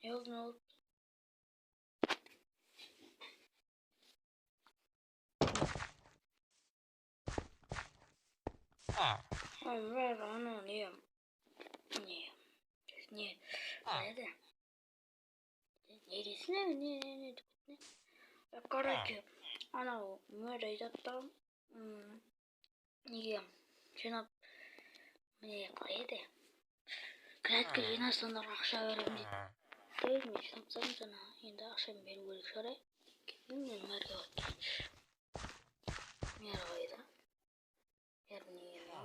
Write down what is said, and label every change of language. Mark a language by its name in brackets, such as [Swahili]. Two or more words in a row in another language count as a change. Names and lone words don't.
[Turkish] ne oldu? Ver onu niye? Niye? Niye? Nerede? Neresine mi? Ne? [Kazakh] Короче, анау мөр айтады да неге жинап міне қалай еді градқа жинасаңдар ақша беремін дейді мен жинапсам жаңа енді ақшаны беру керек шығар мен мәрге барып келейінші мэр қайда мэр неге